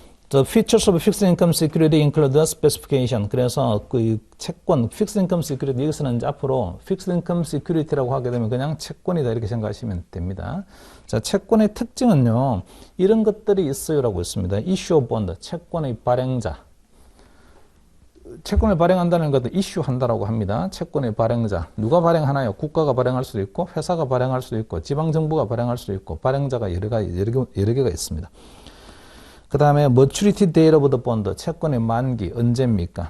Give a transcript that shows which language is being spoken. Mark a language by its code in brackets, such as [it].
[en] The features of fixed income security include the specification. [ko] 그래서 그 채권, fixed income security, 여기서는 이제 앞으로 fixed income security라고 하게 되면 그냥 채권이다 이렇게 생각하시면 됩니다. 자, 채권의 특징은요, 이런 것들이 있어요라고 있습니다. issue of bond, 채권의 발행자. 채권을 발행한다는 것도 이슈한다라고 합니다. 채권의 발행자. 누가 발행하나요? 국가가 발행할 수도 있고, 회사가 발행할 수도 있고, 지방정부가 발행할 수도 있고, 발행자가 여러 개가 있습니다. 그 다음에 maturity date of the bond, 채권의 만기 언제입니까?